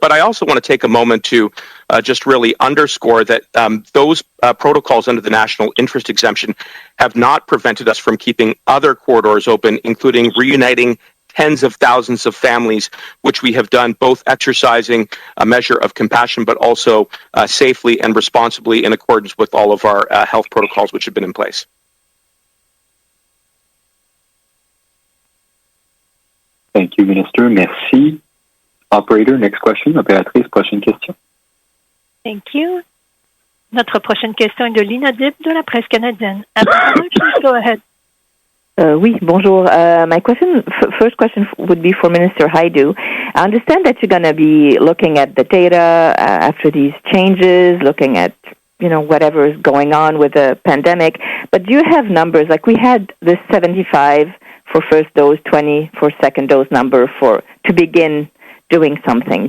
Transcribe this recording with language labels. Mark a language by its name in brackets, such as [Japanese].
[English] But I also want to take a moment to just really underscore that those protocols under the national interest exemption have not prevented us from keeping other corridors open, including reuniting tens of thousands of families, which we have done both exercising a measure of compassion, but also safely and responsibly in accordance with all of our health protocols which have been in place. Thank you, Minister. [French] Merci. [English] Operator, next question. [French] Opératrice, prochaine question. [English] Thank you. [French] Notre prochaine question est de l'inaudible de la presse canadienne. [English] Please go ahead. [French] Oui, bonjour. [English] My first question would be for Minister Hajdu. I understand that you're going to be looking at the data after these changes, looking at, whatever is going on with the pandemic. But do you have numbers? Like we had this 75 for first dose, 20 for second dose number to begin doing something.